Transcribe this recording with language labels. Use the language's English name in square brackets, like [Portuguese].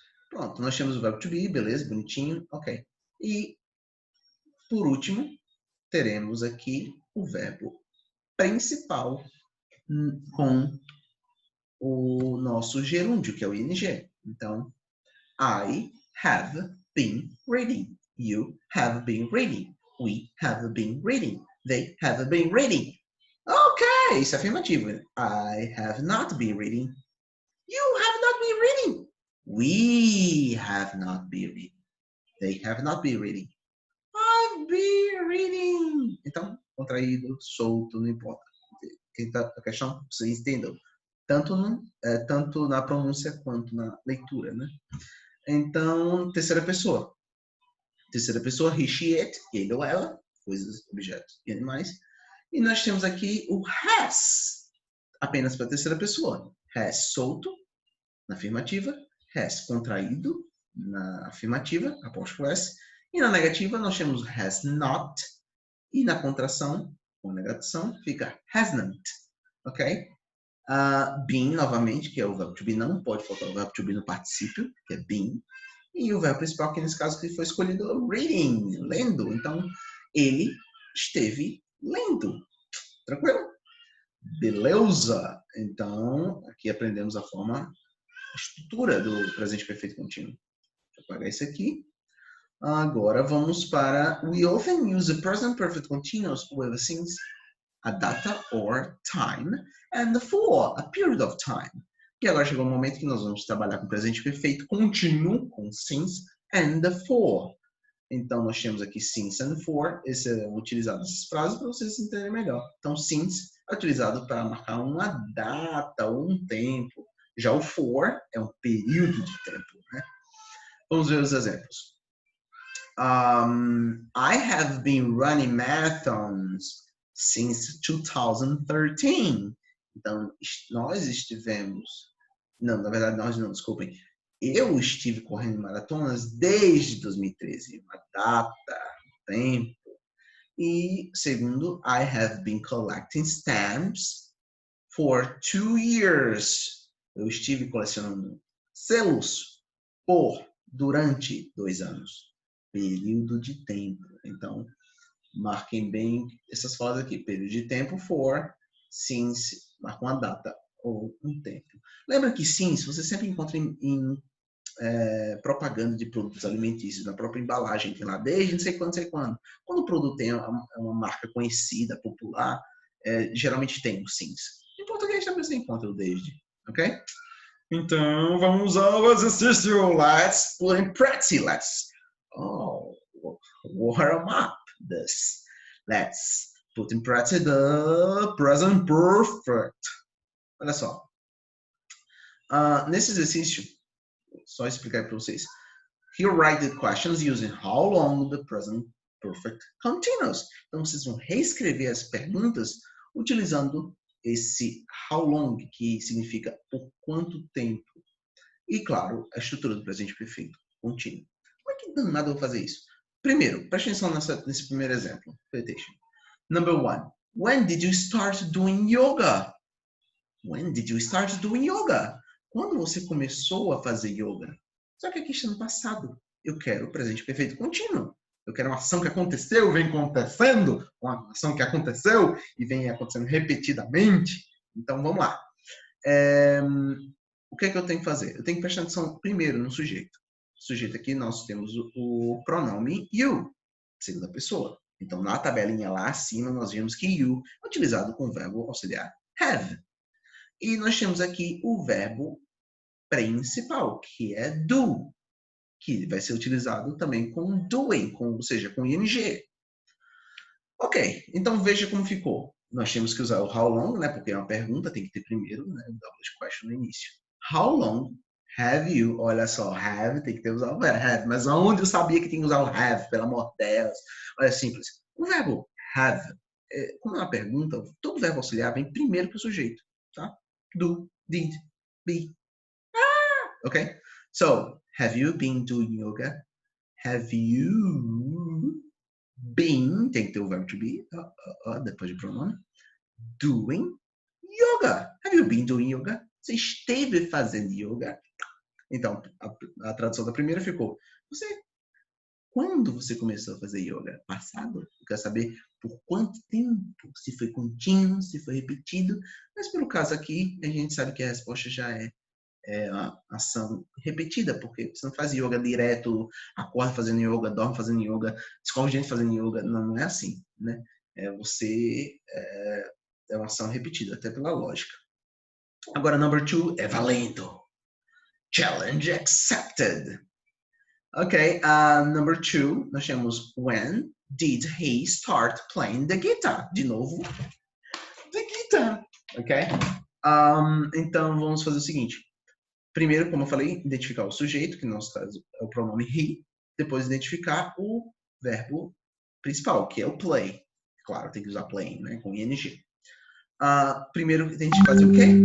[Portuguese] Pronto, nós temos o verbo to be, beleza, bonitinho, ok. E, por último, teremos aqui o verbo principal com o nosso gerúndio, que é o ing. [English] Então, I have been reading. You have been reading. We have been reading. They have been reading. Ok, [Portuguese] isso é afirmativo. [English] I have not been reading. You have not been reading. We have not been reading. They have not been reading. I've been reading. [Portuguese] Então, contraído, solto, não importa. A questão, vocês entendam. Tanto na pronúncia quanto na leitura, né? Então, terceira pessoa. Terceira pessoa, he, she, it, ele ou ela, coisas, objetos e animais. E nós temos aqui o has, apenas para a terceira pessoa. Has solto, na afirmativa. Has contraído, na afirmativa, apóstrofo S. E na negativa, nós temos has not. E na contração, com negação, fica hasn't. Ok? Been, novamente, que é o verbo to be, não pode faltar o verbo to be no particípio, que é been. E o verbo principal, que nesse caso que foi escolhido, reading, lendo. Então, ele esteve lendo. Tranquilo? Beleza? Então, aqui aprendemos a estrutura do presente perfeito contínuo. Vou apagar isso aqui. Agora vamos para [English] we often use the present perfect continuous with since, a data or time, and for a period of time. [Portuguese] E agora chegou o momento que nós vamos trabalhar com o presente perfeito contínuo, com since and for. Então, nós temos aqui since and for. Esse é utilizado nessas frases para vocês entenderem melhor. Então, since é utilizado para marcar uma data ou um tempo. Já o for é um período de tempo, né? Vamos ver os exemplos. [English] I have been running marathons since 2013. [Portuguese] Então, nós estivemos... Não, na verdade, nós não, desculpem. Eu estive correndo maratonas desde 2013. Uma data, um tempo. E, segundo, [English] I have been collecting stamps for 2 years. [Portuguese] Eu estive colecionando selos durante 2 anos. Período de tempo. Então, marquem bem essas frases aqui. Período de tempo, for, since, marca uma data ou um tempo. Lembra que since você sempre encontra em propaganda de produtos alimentícios, na própria embalagem, tem lá desde não sei quando, não sei quando. Quando o produto tem uma marca conhecida, popular, geralmente tem o since. Em português também você encontra o desde, ok? Então, vamos ao exercício. [English] Let's put in practice. Let's warm up this. Let's put in practice the present perfect. [Portuguese] Olha só. Nesse exercício, só explicar para vocês. [English] Here write the questions using how long the present perfect continues. [Portuguese] Então, vocês vão reescrever as perguntas utilizando esse how long, que significa por quanto tempo. E, claro, a estrutura do presente perfeito contínuo. Como é que danado eu vou fazer isso? Primeiro, preste atenção nesse primeiro exemplo. [English] Number 1. When did you start doing yoga? When did you start doing yoga? [Portuguese] Quando você começou a fazer yoga? Só que aqui está no passado. Eu quero o presente perfeito contínuo. Eu quero uma ação que aconteceu, vem acontecendo, uma ação que aconteceu e vem acontecendo repetidamente. Então, vamos lá. O que é que eu tenho que fazer? Eu tenho que prestar atenção primeiro no sujeito. O sujeito aqui, nós temos o pronome you, segunda pessoa. Então, na tabelinha lá acima, nós vimos que you é utilizado com o verbo auxiliar have. E nós temos aqui o verbo principal, que é do, que vai ser utilizado também com doing, ou seja, com ing. Ok, então veja como ficou. Nós temos que usar o how long, né, porque é uma pergunta, tem que ter primeiro, né, o double question no início. [English] How long have you? [Portuguese] Olha só, have, tem que ter usado o verbo have. Mas onde eu sabia que tinha que usar o have, pelo amor de Deus? Olha, simples. O verbo have, como é uma pergunta, todo verbo auxiliar vem primeiro para o sujeito, tá? [English] Do, did, be. Okay? So, have you been doing yoga? Have you been, [Portuguese] tem que ter o verbo to be, depois de pronome, [English] doing yoga. Have you been doing yoga? [Portuguese] você esteve fazendo yoga? Então, a tradução da primeira ficou, quando você começou a fazer yoga? Passado? Eu quero saber por quanto tempo, se foi contínuo, se foi repetido, mas pelo caso aqui, a gente sabe que a resposta já é uma ação repetida, porque você não faz yoga direto, acorda fazendo yoga, dorme fazendo yoga, escova o dente fazendo yoga, não é assim, né? É uma ação repetida, até pela lógica. [English] Agora, number 2 [Portuguese] é valendo. [English] Challenge accepted. Ok, number 2, [Portuguese] nós temos [English] when did he start playing the guitar? [Portuguese] De novo, the guitar, ok? Então, vamos fazer o seguinte. Primeiro, como eu falei, identificar o sujeito, que no nosso caso é o pronome he. Depois, identificar o verbo principal, que é o play. Claro, tem que usar playing, né, com ing. Primeiro, a gente fazer o quê?